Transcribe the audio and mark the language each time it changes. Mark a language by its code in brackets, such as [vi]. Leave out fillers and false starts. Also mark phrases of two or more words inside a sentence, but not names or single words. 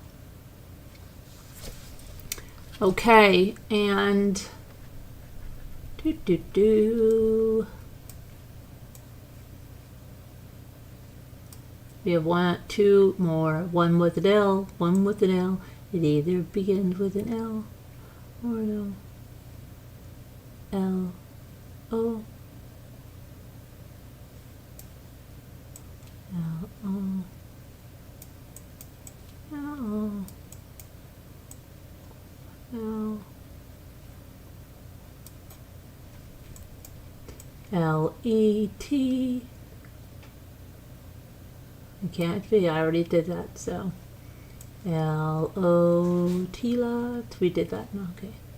[en] Okay, and we have two more. One with an L, one with an L. It either begins with an L or an O. L, O, L, O, L, O. L-E-T. It can't be. I already did that, so. L-O-T lot. We did that. Okay.